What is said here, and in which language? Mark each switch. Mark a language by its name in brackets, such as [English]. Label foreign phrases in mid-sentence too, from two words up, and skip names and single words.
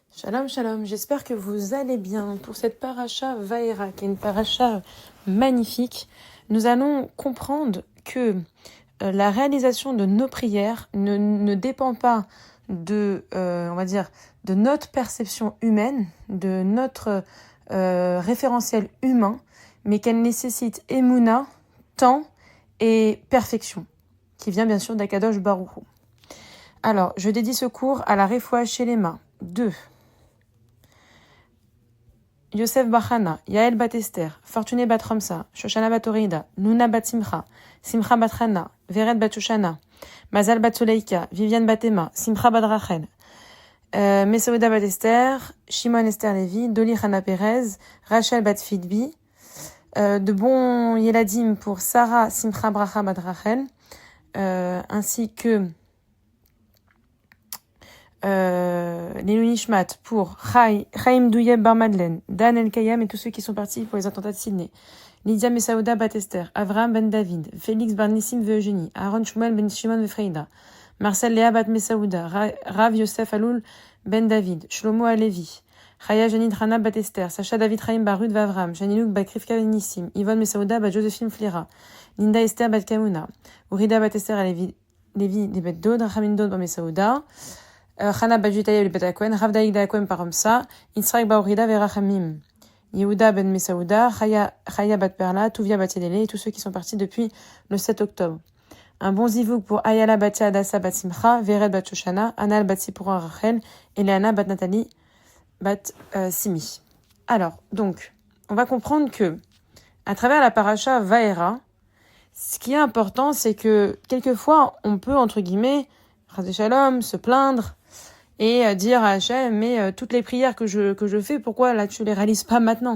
[Hebrew] שלום, שלום, [French] j'espère que vous allez bien. Pour cette paracha Vaera, qui est une paracha magnifique, nous allons comprendre que la réalisation de nos prières ne dépend pas de, on va dire, de notre perception humaine, de notre référentiel humain, mais qu'elle nécessite émouna, temps et perfection, qui vient bien sûr d' [Hebrew] הקדוש ברוך הוא. [French] Alors, je dédie ce cours à la [Hebrew] רפואה שלמה [French] de Yosef Bachana, Yael bat Esther, Fortuné bat Ramsa, Shoshana bat Orida, Nuna bat Simcha, Simcha bat Hana, Veret bat Shoshana, Mazal bat Soleika, Viviane bat Emma, Simcha bat Rachel, Mesaouda bat Esther, Shimon Esther Lévi, Doli Hana Perez, Rachel bat Fidbi, de bons Yeladim pour Sarah Simcha Bracha bat Rachel, ainsi que [Hebrew] לעילוי נשמת [French] pour Chaim Douyeb Bar Madeleine, Dan El Kayam et tous ceux qui sont partis pour les attentats de Sydney. Lydia Mesaouda Batester, Avraham Ben David, Félix Bar Nissim Eugénie, Aaron Shmuel Ben Shimon Freida, Marcel Léa Bat Mesaouda, Rav Yosef Aloul Ben David, Shlomo Alevi, Chaya Janine Rana Batester, Sacha David Chaim Barud Vavram, Janilouk Bakrivka Ben Nissim, Yvonne Mesaouda Bat Josephine Flira, Linda Esther Bat Kamuna, Urida Batester Alevi, Lévi Debet Dod, Ramin Dod Bat Mesaouda, Chana Bajutaya Libet Kohen, Rav Daïda Kohen Paromsa, Yitzhak Baorida Verachamim, Yehuda Ben Mesaouda, Chaya Bat Perla, Tuvia Bat Yedele et tous ceux qui sont partis depuis le 7 octobre. Un bon zivouk pour Ayala Batia Adassa Bat Simcha, Veret Bat Shoshana, Anal Bat Sipura Rachel, et Léana Bat Nathalie Bat Simi. Alors, donc, on va comprendre que, à travers la paracha Vaera, ce qui est important, c'est que, quelquefois, on peut, entre guillemets, [Hebrew] חס ושלום, [French] se plaindre, et dire à Hachem, mais toutes les prières que je fais, pourquoi là tu les réalises pas maintenant?